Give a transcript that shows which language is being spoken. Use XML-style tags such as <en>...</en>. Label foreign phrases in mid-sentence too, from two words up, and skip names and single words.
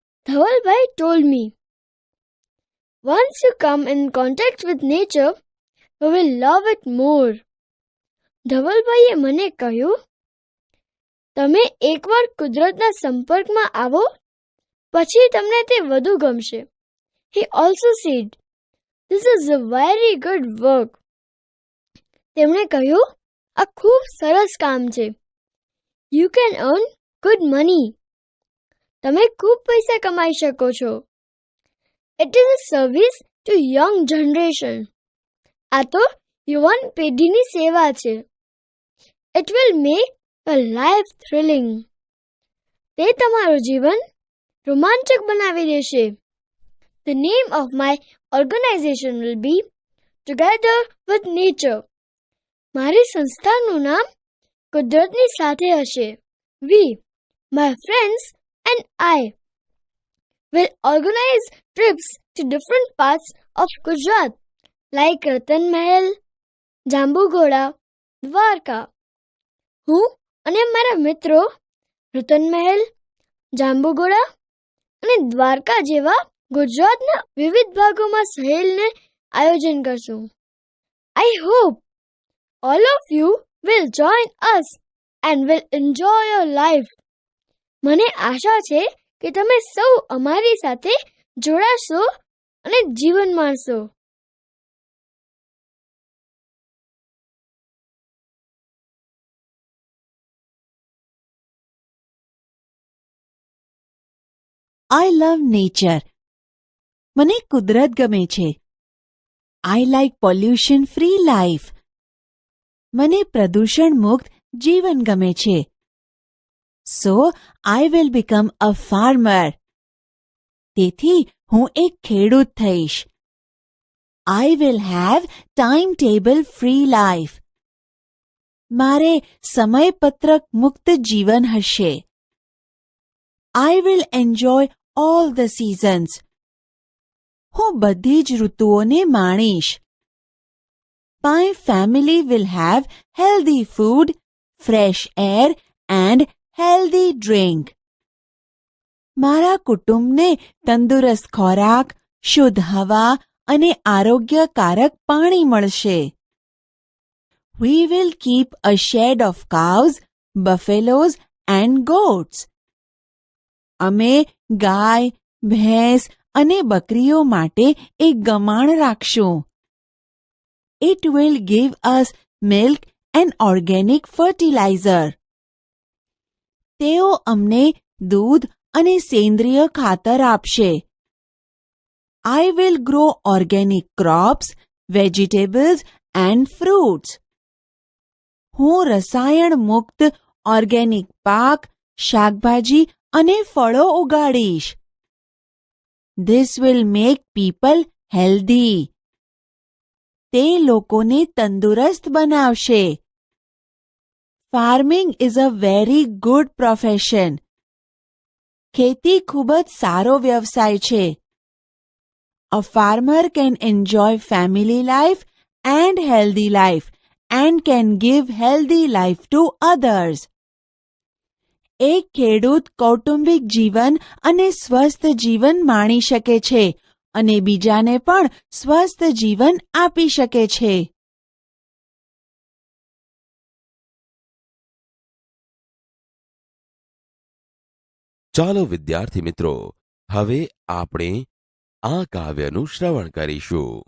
<en>Dhavalbhai told me, once you come in contact with nature, we will love it more.</en> <gu>ધવલભાઈએ મને કહ્યું, તમે એકવાર કુદરતના સંપર્કમાં આવો પછી તમને તે વધુ ગમશે.</gu> <en>He also said, this is a very good work.</en> <gu>તેમણે કહ્યું, આ ખૂબ સરસ કામ છે.</gu> <en>You can earn good money.</en> <gu>તમે ખૂબ પૈસા કમાઈ શકો છો.</gu> <en>It is a service to young generation.</en> <gu>આ તો યુવાન પેઢીની સેવા છે.</gu> <en>It will make your life thrilling.</en> <gu>તે તમારું જીવન રોમાંચક બનાવી દેશે.</gu> <en>The name of my organization will be Together with Nature.</en> <gu>મારી સંસ્થાનું નામ કુદરતની સાથે હશે.</gu> <en>We, my friends and I, will organize trips to different parts of Gujarat like Ratan Mahal, Jambugoda, Dwarka.</en> <gu>હું અને મારા મિત્રો રતન મહેલ, જાંબુગોડા અને દ્વારકા જેવા ગુજરાતના વિવિધ ભાગોમાં સહેલને આયોજન કરશું.</gu> <en>I hope all of you will join us and will enjoy your life.</en> <gu>મને આશા છે કે તમે સૌ અમારી સાથે જોડાશો અને જીવન માણશો.</gu> <en>I love nature.</en> <gu>મને કુદરત ગમે છે.</gu> <en>I like pollution free life.</en> <gu>મને પ્રદૂષણ મુક્ત જીવન ગમે છે.</gu> <en>So I will become a farmer.</en> <gu>તેથી હું એક ખેડૂત થઈશ.</gu> <en>I will have timetable free life.</en> <gu>મારે સમયપત્રક મુક્ત જીવન હશે.</gu> <en>I will enjoy all the seasons.</en> <gu>હું બધી જ ઋતુઓને માણીશ.</gu> <en>My family will have healthy food, fresh air and healthy drink.</en> <gu>મારા કુટુંબને તંદુરસ્ત ખોરાક, શુદ્ધ હવા અને આરોગ્યકારક પાણી મળશે.</gu> <en>We will keep a shed of cows, buffaloes and goats.</en> <gu>અમે ગાય, ભેંસ અને બકરીઓ માટે એક ગમાણ રાખશું.</gu> <en>It will give us milk and organic fertilizer.</en> <gu>તેઓ અમને દૂધ અને સેન્દ્રિય ખાતર આપશે.</gu> <en>I will grow organic crops, vegetables and fruits.</en> <gu>હું રસાયણ મુક્ત ઓર્ગેનિક પાક, શાકભાજી અને ફળો ઉગાડીશ.</gu> <en>This will make people healthy.</en> <gu>તે લોકોને તંદુરસ્ત બનાવશે.</gu> <en>Farming is a very good profession.</en> <gu>ખેતી ખૂબ જ સારો વ્યવસાય છે.</gu> <en>A farmer can enjoy family life and healthy life and can give healthy life to others.</en> <gu>એક ખેડૂત કૌટુંબિક જીવન અને સ્વસ્થ જીવન માણી શકે છે અને બીજાને પણ સ્વસ્થ જીવન આપી શકે છે. ચાલો વિદ્યાર્થી મિત્રો, હવે આપણે આ કાવ્યનું શ્રવણ કરીશું.</gu>